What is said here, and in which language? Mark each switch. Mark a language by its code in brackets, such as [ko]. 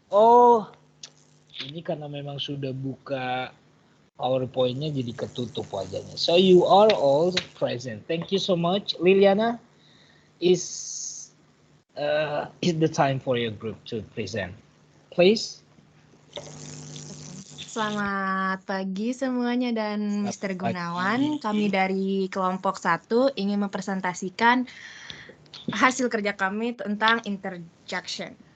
[id] Oh, ini karena memang sudah buka PowerPoint-nya jadi ketutup wajahnya. [en] So you are all present. Thank you so much. Liliana, is the time for your group to present. Please. [id] Selamat pagi semuanya dan Selamat Mr. pagi. Gunawan. Kami dari kelompok 1 ingin mempresentasikan hasil kerja kami tentang interjection.